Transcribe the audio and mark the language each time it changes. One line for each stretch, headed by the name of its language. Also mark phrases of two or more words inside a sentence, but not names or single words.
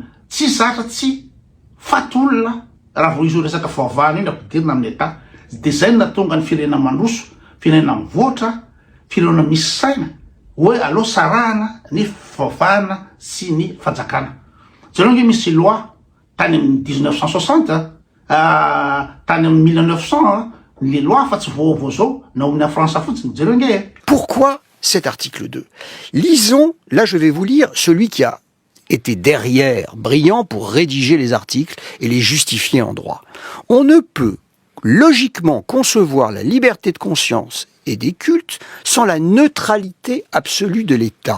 Malagasy: tsy zatra tsy fatolona raha vo izy resaka fivavahana iny ampidirina amin'ny
French: état de
Malagasy: zay natonga ny firenena manoso firenena mivoatra firenena misy saina hoe aloha sarahana ny fivavahana sy ny fanjakana zareo nge misy loi tany amin'ny 1960 tany amin'ny 1900
French: les lois
Malagasy: fa tsy vaovao zao na omny a France fotsiny zareo nge.
French: Pourquoi cet article 2? Lisons, là je vais vous lire celui qui a été derrière, brillant pour rédiger les articles et les justifier en droit. On ne peut logiquement concevoir la liberté de conscience et des cultes sans la neutralité absolue de l'État.